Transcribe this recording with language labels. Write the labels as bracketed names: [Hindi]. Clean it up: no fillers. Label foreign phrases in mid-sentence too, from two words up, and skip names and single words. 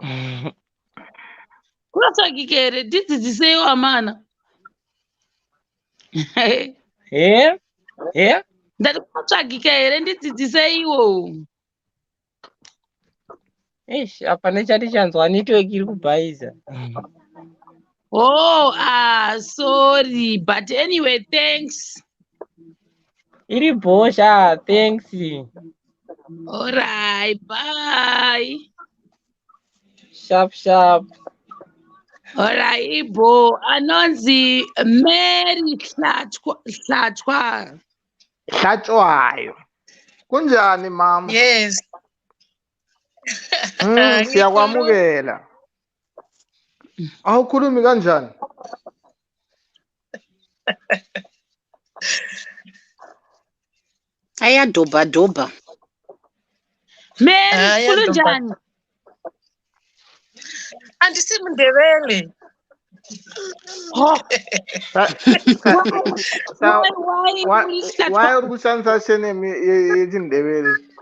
[Shona] Kunotsvagika here, ndidzidziseiwo amana. Ndati kunotsvagika here ndidzidziseiwo. Hapana chatichanzwa network iri kubhaisa. [English] Sorry, but anyway, thanks. [Shona] Iri bhosha, thanks. [English] Alright, bye. Sharp. [Shona] Alright, Ibo, anonzi Mary Hlatshwa. [North Ndebele] Hlatshwayo. Kunjani mama? [English] Yes. [North Ndebele] Siyakwamukela. Awukhulumi kanjani? Ayadobha. Mary, kulunjani? [Shona] Andisi mundebele. Why uri kushandisa shenemi yechindebele?